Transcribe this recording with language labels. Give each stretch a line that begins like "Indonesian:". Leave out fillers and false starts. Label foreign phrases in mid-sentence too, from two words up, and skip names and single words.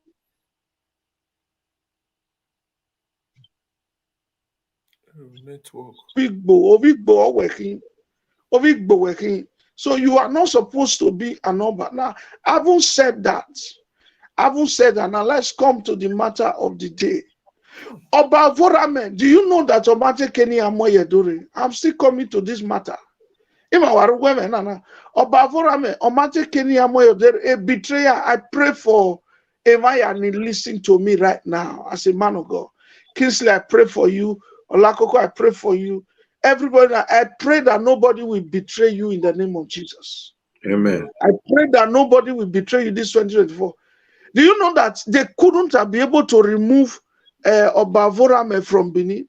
English: Network. Obigbo working. So you are not supposed to be an Oba. Now, having said that, now let's come to the matter of the day. Oba Vorame, do you know that Obaseki Enigie doing? I'm still coming to this matter. Oba Vorame, Obaseki Enigie, a betrayer. I pray for Emayani, listen to me right now as a man of God. Kingsley, I pray for you. Olakoko, I pray for you. Everybody, I pray that nobody will betray you in the name of Jesus. Amen. I pray that nobody will betray you this 2024. Do you know that they couldn't have been able to remove Oba Vorame from Benin?